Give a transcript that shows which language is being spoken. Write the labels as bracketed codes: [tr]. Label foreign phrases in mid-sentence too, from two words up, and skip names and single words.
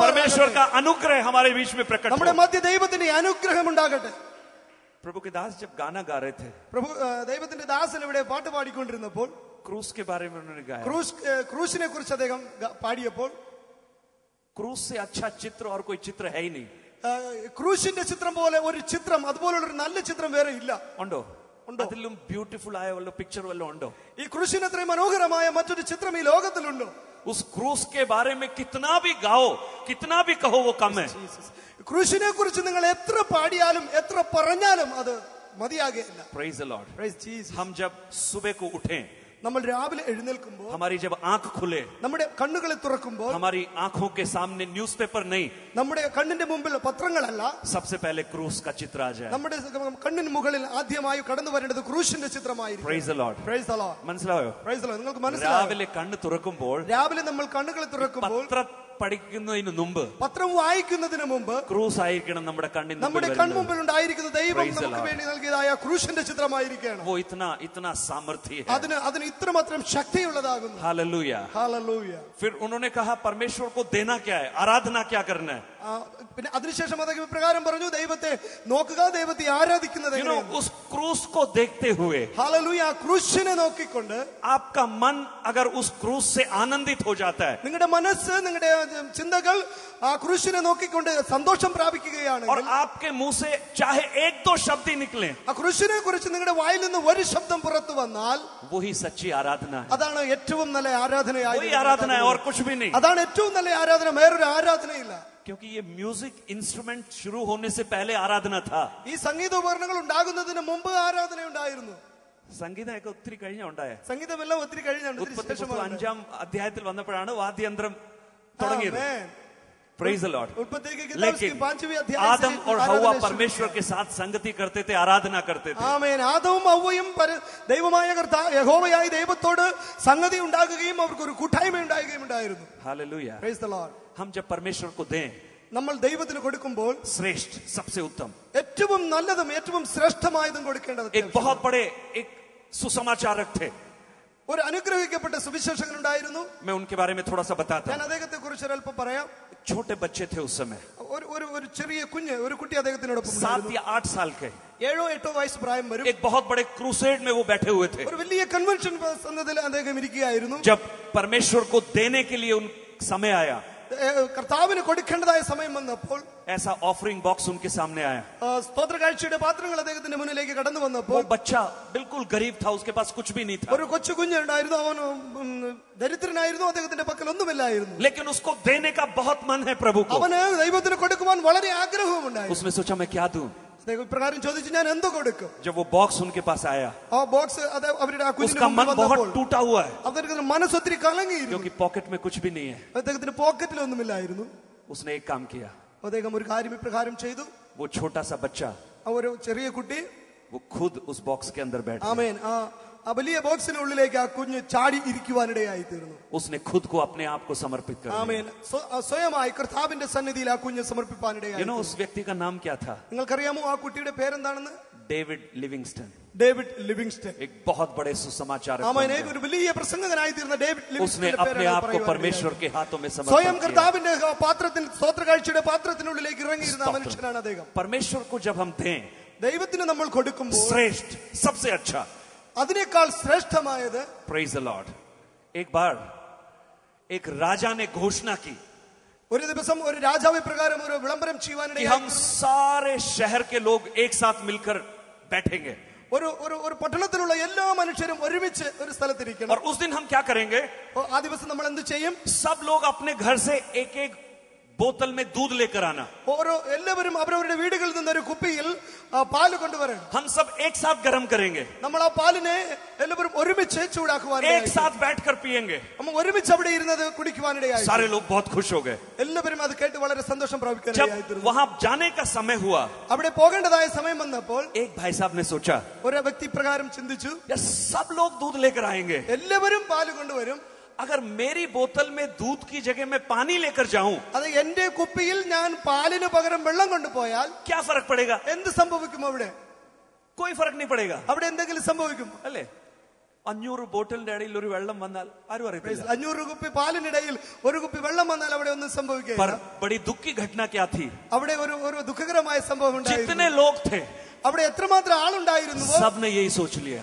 [hi] परमेश्वर का अनुग्रह हमारे बीच में प्रकट [ml] നമ്മുടെ [hi] हो। [ml] മധ്യ ദൈവത്തിന്റെ അനുഗ്രഹം ഉണ്ടാകട്ടെ. [hi] प्रभु के दास जब गाना गा रहे थे, [ml] പ്രഭു ദൈവത്തിന്റെ ദാസൻ ഇവിടെ പാട്ട് പാടിക്കൊണ്ടിരുന്നപ്പോൾ [hi] क्रूस के बारे में उन्होंने गाया। [ml] ക്രൂശിനെ കുറിച്ച് അദ്ദേഹം പാടിയപ്പോൾ [hi] क्रूस से अच्छा चित्र और कोई चित्र है ही नहीं। [ml] ക്രൂശിന്റെ ചിത്രം പോലെ ഒരു ചിത്രം, അതുപോലുള്ള ഒരു നല്ല ചിത്രം വേറെ ഇല്ല. ഉണ്ടോ? അതിലും ബ്യൂട്ടിഫുൾ ആയ വല്ല പിക്ചർ വല്ലതും ഉണ്ടോ? ഈ ക്രൂശിന് അത്രയും മനോഹരമായ മറ്റൊരു ചിത്രം ഈ ലോകത്തിലുണ്ടോ? [hi] उस क्रूस के बारे में कितना भी गाओ, कितना भी कहो वो कम है। [ml] ക്രൂശിനെ കുറിച്ച് നിങ്ങൾ എത്ര പാടിയാലും എത്ര പറഞ്ഞാലും അത് മതിയാകില്ല. [en] Praise the Lord। Praise Jesus. [hi] हम जब सुबह को उठें, [ml] നമ്മൾ രാവിലെ എഴുന്നേൽക്കുമ്പോൾ, [hi] हमारी जब आंख खुले, [ml] നമ്മുടെ കണ്ണുകളെ തുറക്കുമ്പോൾ, [hi] हमारी आंखों के सामने न्यूज़पेपर नहीं, [ml] നമ്മുടെ കണ്ണിന്റെ മുമ്പിൽ പത്രങ്ങളല്ല, [hi] सबसे पहले क्रूस का चित्र आ जाए। [ml] നമ്മുടെ കണ്ണിന് മുകളിൽ ആദ്യമായി കടന്നു വരേണ്ടത് ക്രൂശിന്റെ ചിത്രമായിരിക്കും. [en] Praise the Lord। Praise the Lord. [ml] മനസ്സിലായോ? [en] Praise the Lord. [ml] നിങ്ങൾക്ക് മനസ്സിലായോ? രാവിലെ കണ്ണ് തുറക്കുമ്പോൾ, രാവിലെ നമ്മൾ കണ്ണുകളെ തുറക്കുമ്പോൾ, പത്രം പഠിക്കുന്നതിന് മുമ്പ്, പത്രം വായിക്കുന്നതിന് മുമ്പ് ക്രൂസ് ആയിരിക്കണം നമ്മുടെ കണ്ണിന് നമ്മുടെ കൺമുമ്പിൽ ഉണ്ടായിരിക്കുന്ന ദൈവം [en] Praise the [ml] നമുക്ക് [en] Lord. [ml] വേണ്ടി നൽകിയതായ ക്രൂശിന്റെ ചിത്രമായിരിക്കണം. [hi] वो इतना इतना सामर्थ्य है। [ml] അതിന് ഇത്രമാത്രം ശക്തിയുള്ളതാകുന്നു. [hi] हालेलुया। [ml] ഹല്ലേലൂയ. [hi] फिर उन्होंने कहा परमेश्वर को देना क्या है, आराधना क्या करना है। [ml] പിന്നെ അതിനുശേഷം അദ്ദേഹം ഇപ്രകാരം പറഞ്ഞു, ദൈവത്തെ നോക്കുക, ദൈവത്തെ ആരാധിക്കുന്നത് എങ്ങനെയാണ്? [hi] उस क्रूस को देखते हुए, [ml] ഹല്ലേലൂയ. ക്രൂശിനെ നോക്കിക്കൊണ്ട് [hi] आपका मन अगर उस क्रूस से आनंदित हो जाता है, [ml] നിങ്ങളുടെ മനസ്സ്, നിങ്ങളുടെ ചിന്തകൾ ആ ക്രൂശിനെ നോക്കിക്കൊണ്ട് സന്തോഷം പ്രാപിക്കുകയാണ്, [hi] और आपके मुंह से चाहे एक दो शब्द ही निकले, [ml] ആ ക്രൂശിനെ കുറിച്ച് നിങ്ങളുടെ വായിൽ നിന്ന് ഒരു ശബ്ദം പുറത്തു വന്നാൽ [hi] वही सच्ची आराधना है। [ml] അതാണ് ഏറ്റവും നല്ല ആരാധനയായി. [hi] वही आराधना है और कुछ भी नहीं। [ml] അതാണ് ഏറ്റവും നല്ല ആരാധന, വേറൊരു ആരാധനയില്ല. [hi] क्योंकि ये [en] music instrument [hi] शुरू होने से पहले आराधना था। [ml] ഈ സംഗീത ഉപകരണങ്ങൾ ഉണ്ടാകുന്നതിന് മുമ്പ് ആരാധന ഉണ്ടായിരുന്നു. സംഗീതമൊക്കെ ഒത്തിരി കഴിഞ്ഞ ഉണ്ടായ, സംഗീതമെല്ലാം ഒത്തിരി കഴിഞ്ഞാണ്. ഉൽപ്പത്തി പുസ്തകം 5-ാം അധ്യായത്തിൽ വന്നപ്പോഴാണ് വാദ്യയന്ത്രം തുടങ്ങിയത്. [en] Praise the Lord। [hi] लेकिन आदम और हव्वा परमेश्वर के साथ संगति करते थे, आराधना करते थे। [ml] ആമേൻ. ആദവും ഹവ്വയും ദൈവമായ യഹോവയായ ദൈവത്തോട് സംഗതി ഉണ്ടാകുകയും അവർക്ക് ഒരു കൂട്ടായ്മ ഉണ്ടാകുകയും ഉണ്ടായിരുന്നു. [hi] हालेलुया। [en] Praise the Lord. [hi] हम जब परमेश्वर को दें, [ml] നമ്മൾ ദൈവത്തിന് കൊടുക്കുമ്പോൾ [hi] श्रेष्ठ, सबसे उत्तम, [ml] ഏറ്റവും നല്ലതും ഏറ്റവും ശ്രേഷ്ഠമായതും കൊടുക്കേണ്ടത്. [hi] एक बहुत बड़े एक सुसमाचारक थे, [ml] ഒരു അനുഗ്രഹിക്കപ്പെട്ട സുവിശേഷകൻ ഉണ്ടായിരുന്നു. [hi] मैं उनके बारे में थोड़ा सा बताता [ml] ഞാൻ [hi] हूं। [ml] അദ്ദേഹത്തെ കുറിച്ച് ഒരല്പം പറയാം. [hi] छोटे बच्चे थे उस समय, [ml] ഒരു ചെറിയ കുഞ്ഞ്, ഒരു കുട്ടി അദ്ദേഹത്തിനോടൊപ്പം [hi] 7 या 8 साल के, [ml] 7-8 വയസ്സ് പ്രായം വരും. [hi] एक बहुत बड़े क्रूसेड में वो बैठे हुए थे। [ml] ഒരു വലിയ കൺവെൻഷൻ സന്നദ്ധയിൽ അദ്ദേഹം ഇരിക്കുകയായിരുന്നു. [hi] जब परमेश्वर को देने के लिए उन समय आया, [ml] കർത്താവിന് കൊടുക്കേണ്ടതായ സമയം വന്നപ്പോൾ [hi] ऐसा [en] offering box [hi] उनके सामने आया। [ml] സ്തോത്ര കാഴ്ചയുടെ പാത്രങ്ങൾ അദ്ദേഹത്തിന്റെ മുന്നിലേക്ക് കടന്നു [hi] वो [ml] വന്നപ്പോൾ [hi] बच्चा बिल्कुल गरीब था, उसके पास कुछ भी नहीं था, [ml] ഒരു കൊച്ചു കുഞ്ഞുണ്ടായിരുന്നു. അവൻ ദരിദ്രനായിരുന്നു, അദ്ദേഹത്തിന്റെ പക്കൽ ഒന്നുമില്ലായിരുന്നു. [hi] लेकिन उसको देने का बहुत मन है प्रभु को। [ml] അവന് ദൈവത്തിന് കൊടുക്കുവാൻ വളരെ ആഗ്രഹവുമുണ്ടായിരുന്നു. [hi] उसने सोचा मैं क्या दूं। [ml] അദ്ദേഹം ഇപ്രകാരം ചോദിച്ചു, ഞാൻ എന്ത് കൊടുക്കും? [hi] जब वो बॉक्स उनके पास आया, [ml] ആ ബോക്സ് അവരുടെ ആ കുഞ്ഞിന്റെ [hi] उसका [ml] മുമ്പിൽ [hi] मन [ml] വന്നപ്പോൾ [hi] बहुत टूटा हुआ है, [ml] അദ്ദേഹത്തിന്റെ മനസ്സൊത്തിരി കലങ്ങിയിരുന്നു. [hi] क्योंकि पॉकेट में कुछ भी नहीं है। [ml] അദ്ദേഹത്തിന്റെ പോക്കറ്റിലൊന്നുമില്ലായിരുന്നു. [hi] उसने एक काम किया, [ml] അദ്ദേഹം ഒരു കാര്യം ഇപ്രകാരം ചെയ്തു. [hi] वो छोटा सा बच्चा, [ml] ആ ഒരു ചെറിയ കുട്ടി, [hi] वो खुद उस बॉक्स के अंदर बैठ गया। [ml] ആമേൻ, ആ വലിയ ബോക്സിനുള്ളിലേക്ക് ആ കുഞ്ഞ് ചാടി ഇരിക്കുവാനിടയായി തീർന്നു. [hi] उसने खुद को अपने आप को समर्पित कर दिया। [ml] ആമേൻ. സ്വയമായി കർത്താവിന്റെ സന്നിധിയിൽ ആ കുഞ്ഞ് സമർപ്പിപ്പാനിടയായി. [hi] उस व्यक्ति का नाम क्या था? [ml] നിങ്ങൾക്കറിയാമോ ആ കുട്ടിയുടെ പേരെന്താണെന്ന്? [hi] डेविड लिविंगस्टन। [ml] ഡേവിഡ് ലിവിങ്സ്റ്റൺ. [hi] एक बहुत बड़े सुसमाचारक [ml] ആമേൻ. [hi] बन गए। [ml] ഒരു വലിയ പ്രസംഗകനായി തീർന്ന ഡേവിഡ് [hi] उसने [ml] ലിവിങ്സ്റ്റന്റെ [hi] अपने आप को परमेश्वर के हाथों में [ml] സ്വയം [hi] समर्पित किया। [ml] കർത്താവിന്റെ പാത്രത്തിൽ, സ്തോത്ര കാഴ്ചയുടെ പാത്രത്തിനുള്ളിലേക്ക് ഇറങ്ങിയിരുന്ന മനുഷ്യനാണ് അദ്ദേഹം. [hi] परमेश्वर को जब हम दें, [ml] ദൈവത്തിന് നമ്മൾ കൊടുക്കുമ്പോൾ [hi] श्रेष्ठ, सबसे अच्छा, [ml] അതിനേക്കാൾ ശ്രേഷ്ഠമായത്, [en] Praise the Lord. [hi] एक बार एक राजा ने घोषणा की [ml] ഒരു ദിവസം ഒരു രാജാവ് ഇപ്രകാരം ഒരു വിളംബരം [hi] कि [ml] ചെയ്യുവാനിടയായി. [hi] हम सारे शहर के लोग एक साथ मिलकर बैठेंगे [ml] ഒരു പട്ടണത്തിലുള്ള എല്ലാ മനുഷ്യരും ഒരുമിച്ച് ഒരു സ്ഥലത്തിരിക്കണം. [hi] और उस दिन हम क्या करेंगे? [ml] ആ ദിവസം നമ്മൾ എന്ത് ചെയ്യും? [hi] सब लोग अपने घर से एक एक बोतल में दूध लेकर आना. [ml] എല്ലാവരും അവരവരുടെ വീടുകളിൽ നിന്ന് ഒരു കുപ്പിയിൽ പാല് കൊണ്ടുവരണം. [hi] हम सब एक साथ गर्म करेंगे, [ml] നമ്മൾ ആ പാലിനെ എല്ലാവരും ഒരുമിച്ച് ചൂടാക്കുവാനിടയായി. [hi] एक साथ बैठकर पिएंगे. [ml] നമ്മൾ ഒരുമിച്ച് അവിടെ ഇരുന്നത് കുടിക്കുവാനിടയായി. [hi] सारे लोग बहुत खुश हो गए. [ml] എല്ലാവരും അത് കേട്ട് വളരെ സന്തോഷം [hi] जब [ml] പ്രാപിക്കാനിടയായി. [hi] वहां जाने का समय हुआ, [ml] അവിടെ പോകേണ്ടതായ സമയം വന്നപ്പോൾ [hi] एक भाई साहब ने सोचा, [ml] ഒരു വ്യക്തി പ്രകാരം ചിന്തിച്ചു, [hi] यार सब लोग दूध लेकर आएंगे, [ml] എല്ലാവരും പാല് കൊണ്ടുവരും. [hi] अगर मेरी बोतल में दूध की जगह मैं पानी लेकर जाऊं, [ml] അത് എന്റെ കുപ്പിയിൽ ഞാൻ പാലിന് പകരം വെള്ളം കൊണ്ടുപോയാൽ [hi] क्या फर्क पड़ेगा? [ml] എന്ത് സംഭവിക്കും? അവിടെ [hi] कोई फर्क नहीं पड़ेगा. [ml] അവിടെ എന്തെങ്കിലും സംഭവിക്കും അല്ലേ? 500 ബോട്ടിലിന്റെ ഇടയിൽ ഒരു വെള്ളം വന്നാൽ ആരും അറിയില്ല. 500 കുപ്പി പാലിനിടയിൽ ഒരു കുപ്പി വെള്ളം വന്നാൽ അവിടെ ഒന്നും സംഭവിക്കില്ല. [hi] पर बड़ी दुख की घटना क्या थी? [ml] അവിടെ ഒരു ദുഃഖകരമായ സംഭവം ഉണ്ടായിരുന്നു. [hi] जितने लोग थे [ml] അവിടെ എത്രമാത്രം ആളുണ്ടായിരുന്നുവോ [hi] सबने यही सोच लिया.